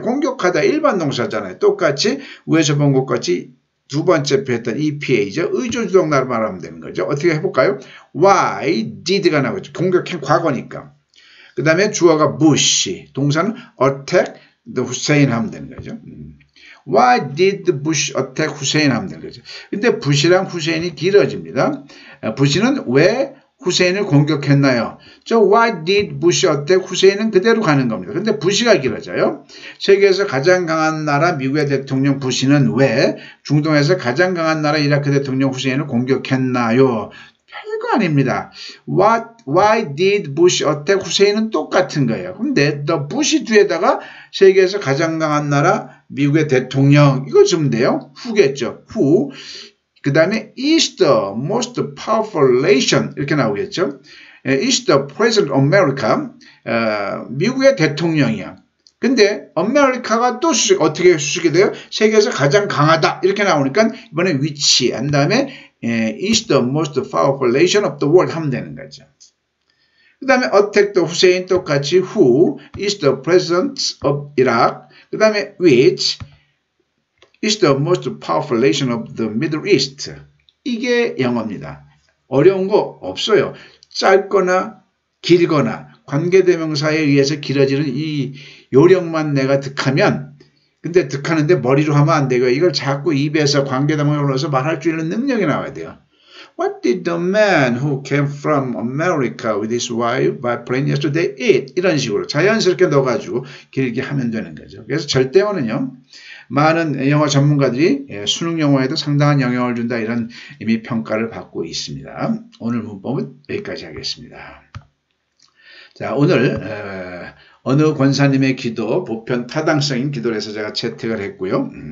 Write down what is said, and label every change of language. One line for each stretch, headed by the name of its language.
Korean: 공격하다 일반 동사잖아요. 똑같이 위에서 본 것 같이 두 번째 패턴 EPA죠. 의조주동사로 말하면 되는 거죠. 어떻게 해볼까요?
English: Why did가
Korean: 나오죠. 공격한 과거니까. 그 다음에 주어가 bush, 동사는
English: attack the Hussein
Korean: 하면 되는 거죠.
English: Why did Bush attack Hussein
Korean: 하면 되는 거죠. 근데 부시랑 후세인이 길어집니다. 부시는 왜 후세인을 공격했나요? 저
English: Why did Bush attack
Korean: 후세인은 그대로 가는 겁니다. 근데 부시가 길어져요. 세계에서 가장 강한 나라 미국의 대통령 부시는 왜 중동에서 가장 강한 나라 이라크 대통령 후세인을 공격했나요? 별거 아닙니다.
English: Why did Bush attack 후세인은
Korean: 똑같은 거예요. 근데 the Bush 뒤에다가 세계에서 가장 강한 나라 미국의 대통령 이거 주면 돼요.
English: who겠죠. who. 그 다음에 is the most powerful nation
Korean: 이렇게 나오겠죠.
English: is the president of America.
Korean: 미국의 대통령이야. 근데 아메리카가 또 어떻게 수식이 돼요? 세계에서 가장 강하다 이렇게 나오니까 이번에 위치 한 다음에
English: is the most powerful nation of the world
Korean: 하면 되는 거죠. 그 다음에
English: attack the Hussein
Korean: 똑같이
English: who is the president of Iraq.
Korean: 그 다음에
English: which is the most powerful nation of the Middle East.
Korean: 이게 영어입니다. 어려운 거 없어요. 짧거나 길거나 관계대명사에 의해서 길어지는 이 요령만 내가 득하면 근데 득하는데 머리로 하면 안 되고요. 이걸 자꾸 입에서 관계대명사를 넣어서 말할 줄 있는 능력이 나와야 돼요.
English: What did the man who came from America with his wife by plane yesterday eat?
Korean: 이런 식으로 자연스럽게 넣어가지고 길게 하면 되는 거죠. 그래서 절대어는요. 많은 영어 전문가들이 수능 영어에도 상당한 영향을 준다 이런 이미 평가를 받고 있습니다. 오늘 문법은 여기까지 하겠습니다. 자, 오늘 어느 권사님의 기도 보편 타당성인 기도를 해서 제가 채택을 했고요.